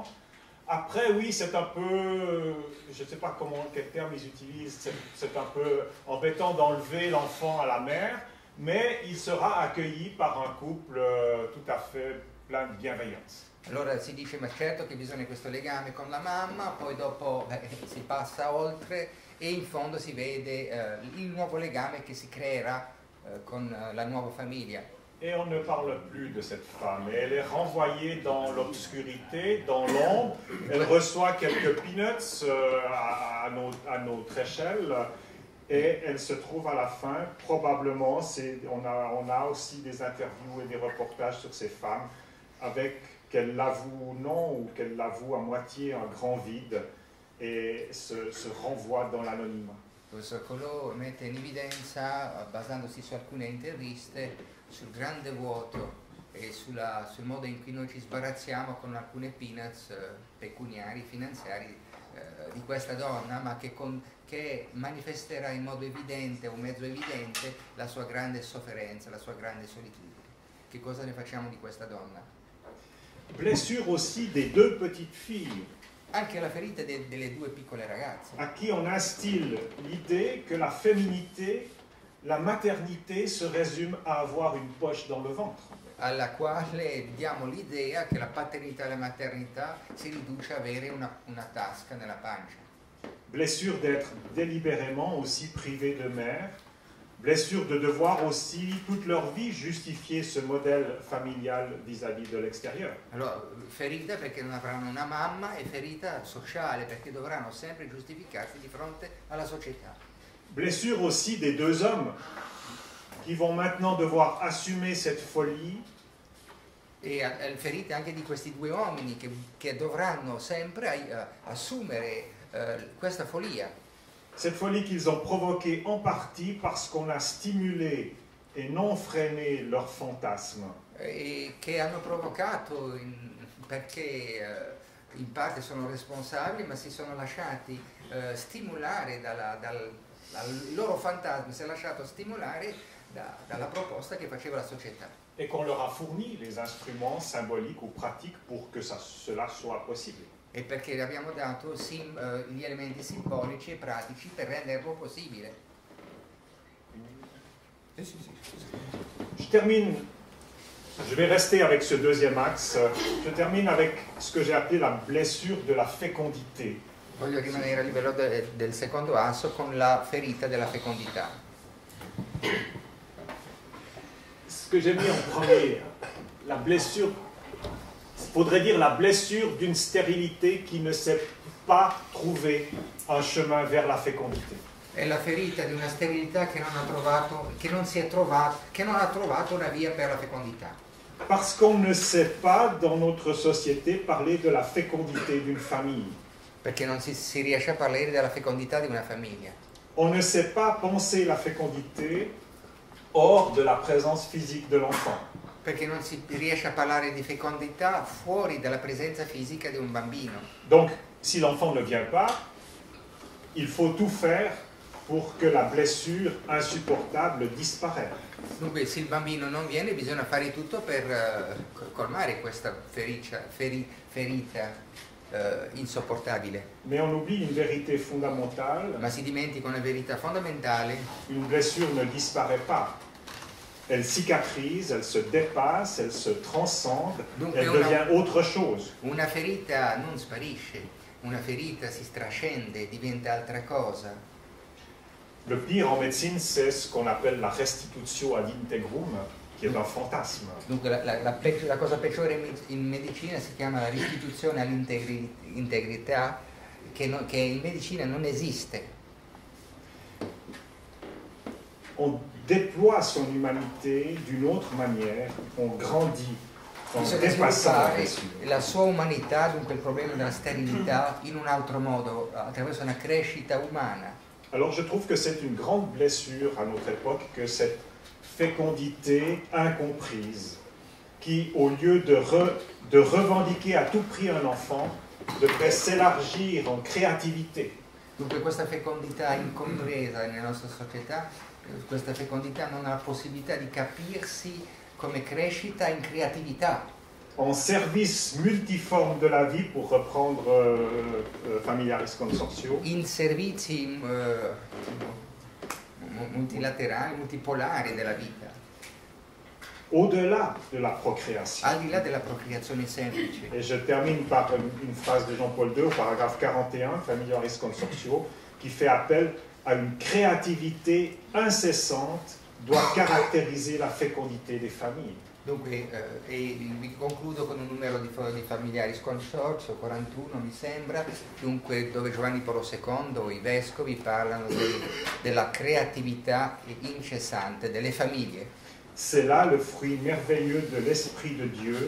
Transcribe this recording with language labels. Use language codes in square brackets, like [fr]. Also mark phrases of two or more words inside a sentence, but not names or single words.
[fr] Après, oui, c'est un peu, je ne sais pas quel terme ils utilisent, c'est un peu embêtant d'enlever l'enfant à la mère, mais il sera accueilli par un couple tout à fait plein de bienveillance. [it] Allora si dice, ma certo che bisogna questo legame con la mamma, poi dopo si passa oltre e in fondo si vede il nuovo legame che si creerà con la nuova famiglia. [fr] Et on ne parle plus de cette femme. Elle est renvoyée dans l'obscurité, dans l'ombre. Elle reçoit quelques peanuts à notre échelle. Et elle se trouve à la fin, probablement, on a aussi des interviews et des reportages sur ces femmes, avec qu'elles l'avouent ou non, ou qu'elles l'avouent à moitié un grand vide, et se renvoient dans l'anonymat. [it] Questo Collot mette in evidenza, basandosi su alcune interviste, sul grande vuoto e sul modo in cui noi ci sbarazziamo con alcune peanuts pecuniari, finanziari di questa donna, ma che manifesterà in modo evidente o mezzo evidente la sua grande sofferenza, la sua grande solitudine. Che cosa ne facciamo di questa donna? [fr] Blessure aussi des deux petites filles. [it] Anche la ferita delle due piccole ragazze. [fr] À qui on instille l'idée que la féminité, la maternité se résume à avoir une poche dans le ventre. [it] Alla quale diamo l'idea che la paternità e la maternità si riduce a avere una tasca nella pancia. [fr] Blessure d'être délibérément aussi privée de mère, blessure de devoir aussi toute leur vie justifier ce modèle familial vis-à-vis de l'extérieur. [it] Allora, ferita perché non avranno una mamma e ferita sociale perché dovranno sempre giustificarsi di fronte alla società. [fr] Blessure aussi des deux hommes qui vont maintenant devoir assumer cette folie. [it] E ferite anche di questi due uomini che dovranno sempre assumere questa follia. [fr] Cette folie qu'ils ont provoquée en partie parce qu'on a stimulé et non freiné leurs fantasmes. [it] E che hanno provocato perché in parte sono responsabili, ma si sono lasciati stimolare il loro fantasma si è lasciato stimolare dalla proposta che faceva la società. [fr] Et qu'on leur a fourni les instruments symboliques ou pratiques pour que cela soit possible. [it] E perché abbiamo dato gli elementi simbolici e pratici per renderlo possibile. [fr] Je termine, je vais rester avec ce deuxième axe. Je termine avec ce que j'ai appelé la blessure de la fécondité. [it] Voglio rimanere a livello del secondo asso con la ferita della fecondità. [fr] Ce que j'ai mis en premier, la blessure, il faudrait dire la blessure d'une stérilité qui ne sait pas trouver un chemin vers la fécondité. [it] È la ferita di una sterilità che non ha trovato una via per la fecondità. [fr] Parce qu'on ne sait pas dans notre société parler de la fécondité d'une famille. [it] Perché non si riesce a parlare della fecondità di una famiglia. [fr] On ne sait pas penser la fécondité hors de la présence physique de l'enfant. [it] Perché non si riesce a parlare di fecondità fuori dalla presenza fisica di un bambino. [fr] Donc, si l'enfant ne vient pas, il faut tout faire pour que la blessure insupportable disparaisse. [it] Dunque, se il bambino non viene, bisogna fare tutto per colmare questa ferita insopportabile. [fr] Mais on oublie une vérité fondamentale. [it] Ma si dimentica una verità fondamentale. [fr] Une blessure ne disparaît pas. Elle cicatrise, elle se dépasse, elle se transcende, [it] Dunque [fr] elle devient autre chose. [it] Una ferita non sparisce, una ferita si trascende, diventa altra cosa. [fr] Le pire en médecine, c'est ce qu'on appelle la [la] restitutio ad integrum, [fr] qui est un fantasme. [it] Dunque la cosa peggiore in medicina si chiama la restituzione all'integrità, che in medicina non esiste. [fr] On déploie son humanité d'une autre manière, on grandit en dépassant la blessure. [it] La sua umanità, dunque il problema della sterilità, in un altro modo, attraverso una crescita umana. [fr] Alors je trouve que c'est une grande blessure à notre époque que cette fécondité incomprise, qui au lieu de revendiquer à tout prix un enfant, devrait s'élargir en créativité. [it] Dunque questa fecondità incompresa nella nostra società, questa fecondità non ha la possibilità di capirsi come crescita in creatività. [fr] En service multiforme de la vie, pour reprendre Familiaris Consortio. [it] In servizi multilaterali, multipolari della vita. [fr] Au-delà de la procréation. [it] Al di là della procreazione semplice. [fr] Et je termine par une phrase de Jean-Paul II, au paragraphe 41, Familiaris Consortio, qui fait appel à une créativité incessante doit caractériser la fécondité des familles. [it] Dunque, vi concludo con un numero di Familiaris Consortio, 41 mi sembra, dunque dove Giovanni Paolo II, i vescovi parlano della creatività incessante delle famiglie. [fr] C'est là le fruit merveilleux de l'Esprit de Dieu.